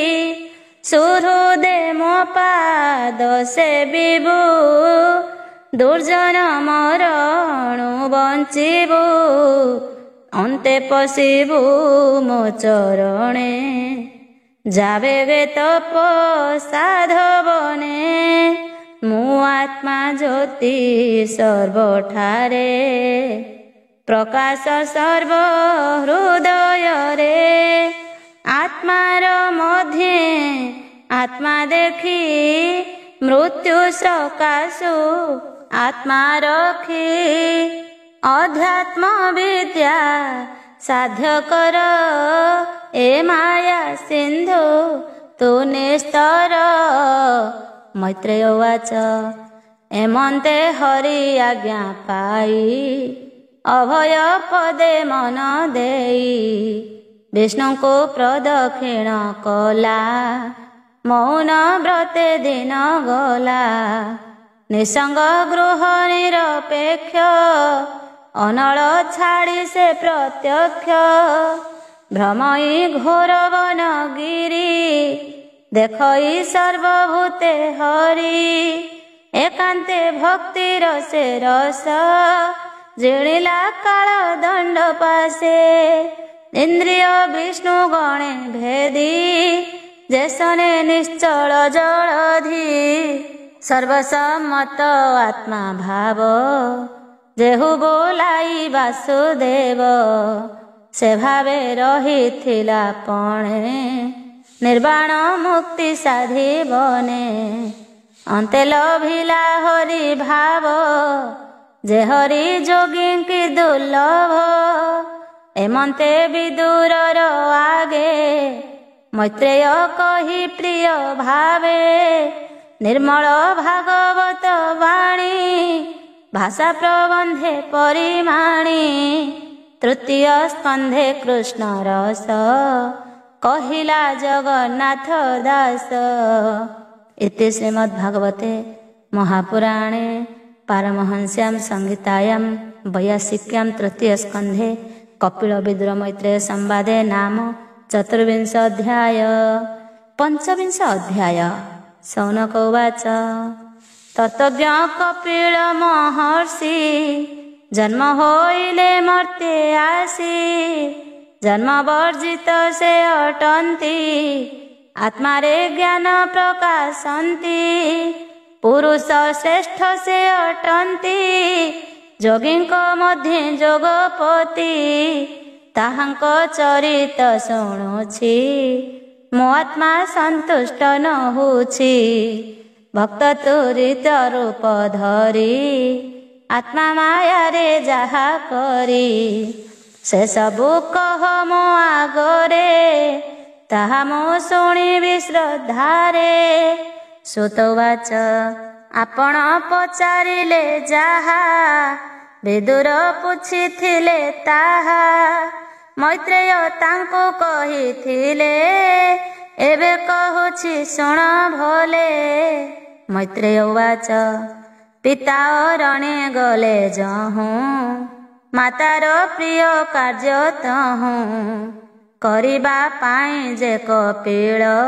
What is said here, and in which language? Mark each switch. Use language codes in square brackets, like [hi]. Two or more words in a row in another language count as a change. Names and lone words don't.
[or] ସୁହୃଦେ ମୋ ପାଦ ସେବିବୁ, ଦୁର୍ଜନ ମରଣୁ ବଞ୍ଚିବୁ। ଅନ୍ତେ ପଶିବୁ ମୋ ଚରଣେ, ଯାବେ ବେ ତପ ସାଧବନେ। ମୁଁ ଆତ୍ମା ଜ୍ୟୋତି ସର୍ବଠାରେ, ପ୍ରକାଶ ସର୍ବ ହୃଦୟ ରେ ଆତ୍ମାର ମଧ୍ୟ ଆତ୍ମା ଦେଖି ମୃତ୍ୟୁ ସକାଶୁ ଆତ୍ମା ରଖି ଅଧ୍ୟାତ୍ମ ବିଦ୍ୟା ସାଧ୍ୟ କର ଏ ମାୟା ସିନ୍ଧୁ ତୁ ନିସ୍ତର। ମୈତ୍ରେୟ ଉବାଚ ଏମନ୍ତେ ହରି ଆଜ୍ଞା ପାଇ ଅଭୟ ପଦେ ମନ ଦେଇ ବିଷ୍ଣୁ କୋ ପ୍ରଦକ୍ଷିଣ କଲା ମୌନ ବ୍ରତେ ଦିନ ଗଲା। ନିସଙ୍ଗ ଗୃହ ନିରପେକ୍ଷ ଅନଳ ଛାଡ଼ି ସେ ପ୍ରତ୍ୟକ୍ଷ ଭ୍ରମଇ ଘୋର ବନ ଗିରି ଦେଖଇ ସର୍ବଭୂତେ ହରି ଏକାନ୍ତେ ଭକ୍ତି ରସେ ରସ ଜିଣିଲା କାଳ ଦଣ୍ଡ ପାସେ ଇନ୍ଦ୍ରିୟ ବିଷ୍ଣୁ ଗଣେ ଭେଦି ଯେସନେ ନିଶ୍ଚଳ ଜଳଧି ସର୍ବସମ୍ମତ ଆତ୍ମା ଭାବ ଯେହୁ ବୋଲାଇ ବାସୁଦେବ ସେ ଭାବେ ରହିଥିଲା ପଣେ ନିର୍ବାଣ ମୁକ୍ତି ସାଧି ବନେ ଅନ୍ତେ ଲଭିଲା ହରି ଭାବ ଯେ ହରି ଯୋଗୀ କି ଦୁର୍ଲଭ ଏମନ୍ତେ ବିଦୁରର ଆଗେ ମୈତ୍ରେୟ କହି ପ୍ରିୟ ଭାବେ ନିର୍ମଳ ଭାଗବତ ବାଣୀ ଭାଷା ପ୍ରବନ୍ଧେ ପରିମାଣି ତୃତୀୟ ସ୍କନ୍ଧେ କୃଷ୍ଣ ରସ କହିଲା ଜଗନ୍ନାଥ ଦାସ। [sa] इति श्रीमद्भागवते महापुराणे पारमहंस्यां संहितायां वैयासिक्यां तृतीय स्कंधे कपिल विदुर मैत्रेय संवादे नाम चतुर्विंश अध्याय। [or] ପଞ୍ଚବିଂଶ ଅଧ୍ୟାୟ। ଶୌନକ ଉବାଚ ତତ୍ତ୍ୱଜ୍ଞ କପିଳ ମହର୍ଷି ଜନ୍ମ ହୋଇଲେ ମର୍ତ୍ତ୍ୟେ ଆସି ଜନ୍ମ ବର୍ଜିତ ସେ ଅଟନ୍ତି ଆତ୍ମା ରେ ଜ୍ଞାନ ପ୍ରକାଶନ୍ତି ପୁରୁଷ ଶ୍ରେଷ୍ଠ ସେ ଅଟନ୍ତି ଯୋଗୀଙ୍କ ମଧ୍ୟ ଯୋଗପତି ତାହାଙ୍କ ଚରିତ ଶୁଣୁଛି ମୋ ଆତ୍ମା ସନ୍ତୁଷ୍ଟ ନ ହୋଛି ଭକ୍ତ ତୁରିତ ରୂପ ଧରି ଆତ୍ମା ମାୟା ରେ ଯାହା କରି ସେ ସବୁ କହ ମୋ ଆଗରେ ତାହା ମୋ ଶୁଣିବି ଶ୍ରଦ୍ଧାରେ। ସୁତ ଉବାଚ ଆପଣ ପଚାରିଲେ ଯାହା ବିଦୁର ପୁଛିଥିଲେ ତାହା ମୈତ୍ରେୟ ତାଙ୍କୁ କହିଥିଲେ ଏବେ କହୁଛି ଶୁଣ ଭଲେ। ମୈତ୍ରେୟ ଉବାଚ ପିତା ଅରଣେ ଗଲେ ଯହୁଁ ମାତାର ପ୍ରିୟ କାର୍ଯ୍ୟ ତହୁଁ କରିବା ପାଇଁ ଯେ କପିଳ